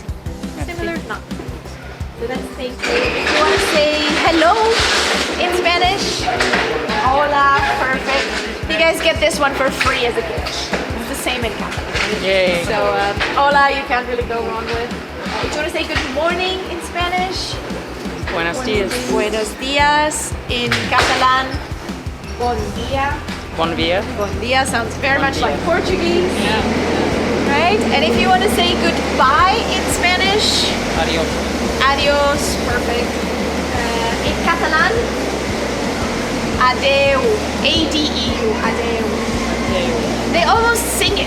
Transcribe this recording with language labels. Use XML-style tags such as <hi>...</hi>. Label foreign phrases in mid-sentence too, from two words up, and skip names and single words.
<en>Similar, not. So that's thank you. If you want to say hello in Spanish, hola, perfect. You guys get this one for free as a gift. It's the same in Catalan. Yay. So hola, you can't really go wrong with. If you want to say good morning in Spanish,</en> <es>Buenos dias. buenos dias.</es> <en>In Catalan,</en> <ca>bon dia. Bon dia. Bon dia</ca> <en>sounds very much</en> <ca>dia.</ca> <en>like Portuguese, Yeah. right? And if you want to say goodbye in Spanish,</en> <es>Adios. adios, perfect.</es> <en>In Catalan, adeu, A-D-E-U, adeu. They almost sing it.</en>